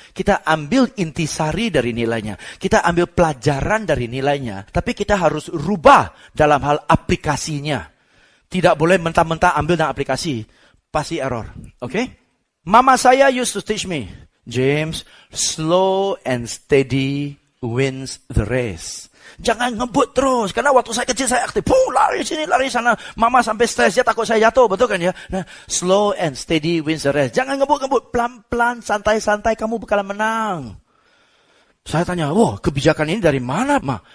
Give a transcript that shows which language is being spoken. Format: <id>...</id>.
<id>Kita ambil intisari dari nilainya. Kita ambil pelajaran dari nilainya. Tapi kita harus rubah dalam hal aplikasinya. Tidak boleh mentah-mentah ambil dan aplikasi. Pasti error. Okay? Mama saya</id> <en>used to teach me, James, slow and steady wins the race.</en> <id>Jangan ngebut terus. Karena waktu saya kecil saya aktif. Lari sini, lari sana. Mama sampai stres. Dia takut saya jatuh. Betul kan ya?</id> <en>Nah, slow and steady wins the race.</en> <id>Jangan ngebut. Pelan-pelan, santai-santai. Kamu bakalan menang. Saya tanya, kebijakan ini dari mana, Ma?</id>